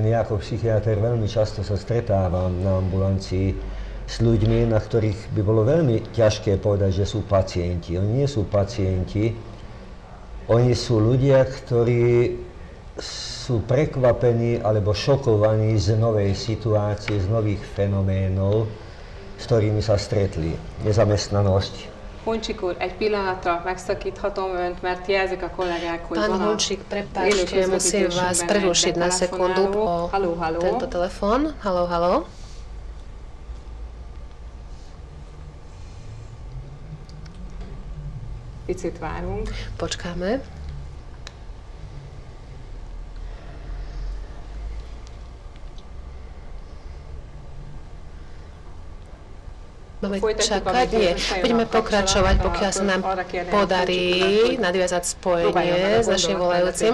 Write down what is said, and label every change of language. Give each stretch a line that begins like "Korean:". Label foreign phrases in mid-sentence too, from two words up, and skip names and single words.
Slovak: Ja ako psychiatr veľmi často sa stretávam na ambulancii s ľuďmi, na ktorých by bolo veľmi ťažké povedať, že sú pacienti. Oni nie sú pacienti, oni sú ľudia, ktorí sú prekvapení alebo šokovaní z novej situácie, z nových fenoménov, s ktorými sa stretli. Nezamestnanosť.
Hungarian: Huncsik úr, egy pillanatra megszakíthatom önt, mert jelzik a kollégák, hogy
Slovak: Pán Huncsik, prepáčte, musím vás prerušiť na sekundu po tento telefon. Haló, haló.
Hungarian: Picit várunk.
Slovak: Počkáme. Máme čakať? Nie. Budeme pokračovať, pokiaľ sa nám podarí nadviazať spojenie s našim volajúcim.